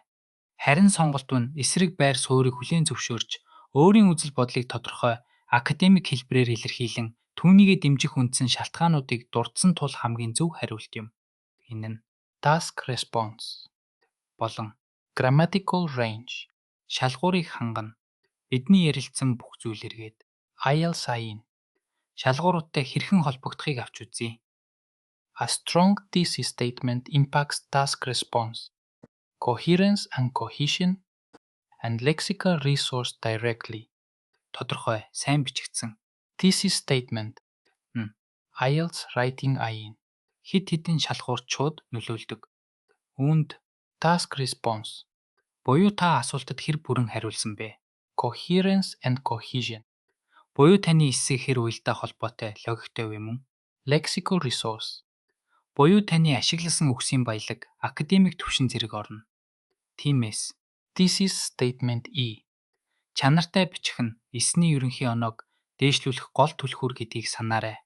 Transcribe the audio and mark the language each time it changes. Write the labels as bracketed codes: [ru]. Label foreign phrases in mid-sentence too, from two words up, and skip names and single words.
[mn] Харин сонголт нь эсрэг байр суурийг хүлээн зөвшөөрч өөрийн үзэл бодлыг тодорхой академик хэлбэрээр илэрхийлэн түүнийгээ дэмжих үндсэн шалтгаануудыг дурдсан тул хамгийн зөв хариулт юм. Энэ нь [en] Task response. [mn] болон [en] Grammatical range. [mn] шалгуурыг хангана. Бидний ярилцсан бүх зүйл эргээд [en] IELTS IN. [mn] шалгууруудтай хэрхэн холбогдохыг авч үзье. [en] A strong thesis statement impacts task response, coherence and cohesion, and lexical resource directly. [mn] Тодорхой, сайн бичигдсэн. [en] Thesis statement. М. IELTS writing IN. [mn] Хид хідэн шалгуурт шууд нөлөөлдөг. Үүнд [en] Task response. [mn] буюу та асуултад хэр бүрэн хариулсан бэ? [en] Coherence and cohesion. [mn] Буюу таны эсэх хэр уялдаа холбоотой, логиктой вэ мөн? [en] Lexical resource. [mn] Буюу таны ашигласан үгсийн баялаг академик түвшин зэрэг орно. Тиймээс [en] Thesis statement E. [mn] чанартай бичих нь эсний ерөнхий оноог дээшлүүлэх гол түлхүүр гэдгийг санаарай.